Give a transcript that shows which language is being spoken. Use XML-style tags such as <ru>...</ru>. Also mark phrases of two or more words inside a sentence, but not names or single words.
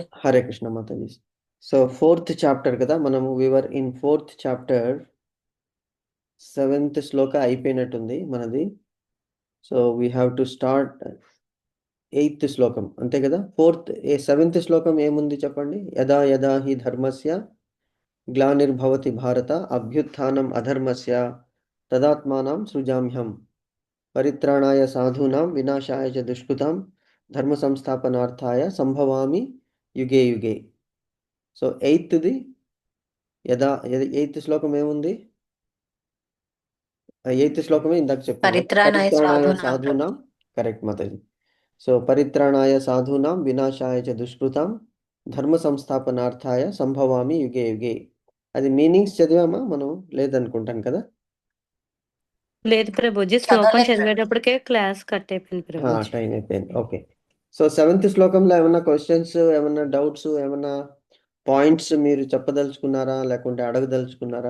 <te>హరే కృష్ణ మాతాజీ. సో 4th చాప్టర్ కదా, మనము</te> <en>we were in 4th chapter</en> <te>7th శ్లోక అయిపోయినట్టుంది మనది.</te> <en>so we have to start 8th శ్లోకం అంతే కదా.</en> <te>7th శ్లోకం ఏముంది చెప్పండి.</te> <sa>యదా యదా హి ధర్మస్య గ్లానిర్భవతి భారత అభ్యుత్థానం అధర్మస్య తదాత్మానం సృజామ్యహం పరిత్రాణాయ సాధూనాం వినాశాయ చ దుష్కృతాం ధర్మ సంస్థాపనార్థాయ సంభవామి యుగే యుగే.</sa> <te>సో 8th యదా 8th శ్లోకం ఏముంది. 8th శ్లోకమే ఇందాక చెప్పాను.</te> <sa>పరిత్రాణాయ</sa> <te>సాధూనాం. కరెక్ట్ మాతాజీ.</te> <sa>సో పరిత్రాణాయ సాధూనాం వినాశాయ చ దుష్కృతాం ధర్మ సంస్థాపనార్థాయ సంభవామి యుగే యుగే.</sa> <te>అది మీనింగ్స్ చదివామా మనం? లేదనుకుంటాను కదా. లేదు ప్రభుజీ, శ్లోకం చదివేటప్పటికే క్లాస్ కట్ అయిపోయింది ప్రభుజీ. టైం అయిపోయింది. ఓకే. సో 7th శ్లోకంలో ఏమన్నా క్వశ్చన్స్, ఏమన్నా డౌట్స్, ఏమన్నా పాయింట్స్ మీరు చెప్పదలుచుకున్నారా లేకుంటే అడగదలుచుకున్నారా?</te>